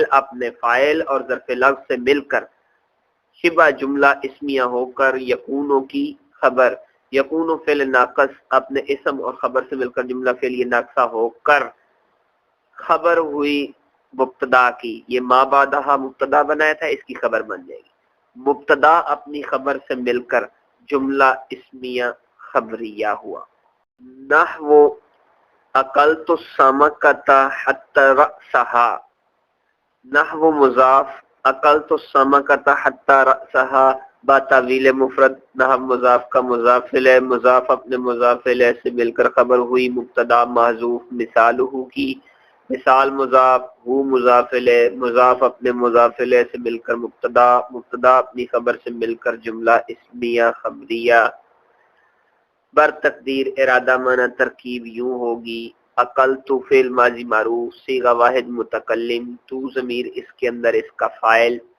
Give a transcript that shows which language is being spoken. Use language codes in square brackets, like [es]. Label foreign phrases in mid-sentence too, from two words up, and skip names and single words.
[ur] اپنے فاعل اور ظرف لغو سے مل کر شبہ جملہ اسمیہ ہو کر یکونوں کی خبر، یکون فعل ناقص اپنے اسم اور خبر سے مل کر جملہ فعلیہ ناقصہ ہو کر خبر ہوئی مبتدا کی، یہ ما بعدہا مبتدا بنایا تھا، اس کی خبر بن جائے گی، مبتدا اپنی خبر سے مل کر جملہ اسمیہ خبریہ ہوا۔ نحو [ar] اکلت السمکۃ حتی رأسہا، [ur] نحو مضاف [ar] اکلت السمکۃ حتی رأسہا [ur] با تعویل مفرد، نحو مضاف کا مضاف الیہ مضاف اپنے مضاف الیہ سے مل کر خبر ہوئی مبتدا محذوف، مثالہ کی، مثال مضاف ہو مضاف الیہ مضاف اپنے مضاف الیہ سے مل کر مبتدا، مبتدا اپنی خبر سے مل کر جملہ اسمیہ خبریہ، بر تقدیر ارادہ معنی ترکیب یوں ہوگی، اکلت فعل ماضی معروف صیغہ واحد متکلم تو ضمیر اس کے اندر اس کا فاعل،